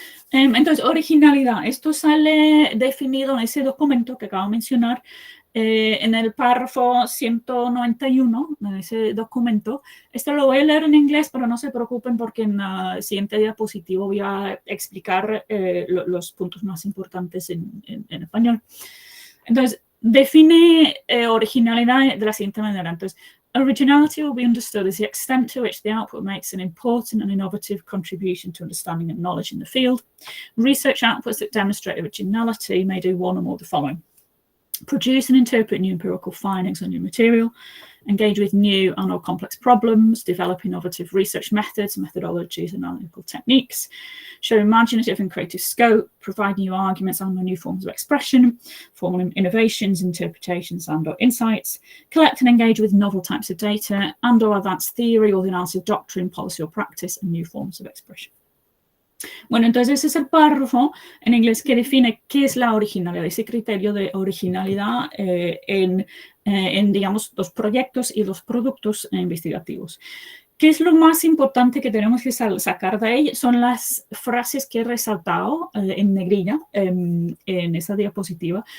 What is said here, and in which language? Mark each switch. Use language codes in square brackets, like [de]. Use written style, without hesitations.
[es] Entonces, originalidad. Esto sale definido en ese documento que acabo de mencionar, en el párrafo 191 de ese documento. Esto lo voy a leer en inglés, pero no se preocupen porque en la siguiente diapositiva voy a explicar los puntos más importantes en español. Entonces, define originalidad de la siguiente manera. Entonces, [en] originality will be understood as the extent to which the output makes an important and innovative contribution to understanding and knowledge in the field. Research outputs that demonstrate originality may do one or more of the following: produce and interpret new empirical findings on new material, engage with new and or complex problems, develop innovative research methods, methodologies, and analytical techniques, show imaginative and creative scope, provide new arguments and new forms of expression, formal innovations, interpretations and or insights, collect and engage with novel types of data and or advanced theory or the analysis of doctrine, policy or practice, and new forms of expression. [es] Bueno, entonces ese es el párrafo en inglés que define qué es la originalidad, ese criterio de originalidad en, digamos, los proyectos y los productos investigativos. ¿Qué es lo más importante que tenemos que sacar de ahí? Son las frases que he resaltado en negrilla en esa diapositiva.